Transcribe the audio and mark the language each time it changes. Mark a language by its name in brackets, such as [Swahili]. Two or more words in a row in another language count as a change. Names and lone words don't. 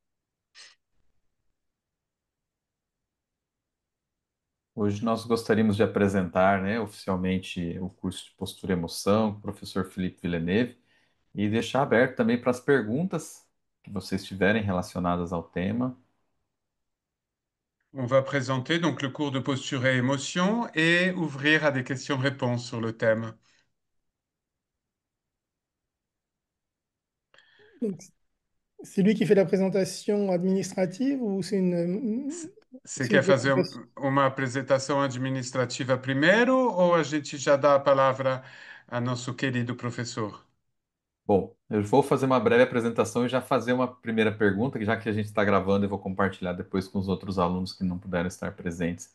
[Portuguese] Hoje nós gostaríamos de apresentar, né, oficialmente o curso de Postura e Emoção com o professor Felipe Villeneuve. E deixar aberto também para as perguntas que vocês tiverem relacionadas ao tema. [French] On va présenter donc le cours de posture et émotion et ouvrir à des questions-réponses sur le thème. Donc, c'est lui qui fait la présentation administrative ou [Portuguese] C- Você [French] c'est une [Portuguese] quer fazer [French] présentation? [Portuguese] uma apresentação administrativa primeiro ou a gente já dá a palavra a nosso querido professor? Bom, eu vou fazer uma breve apresentação e já fazer uma primeira pergunta, que já que a gente está gravando, eu vou compartilhar depois com os outros alunos que não puderam estar presentes.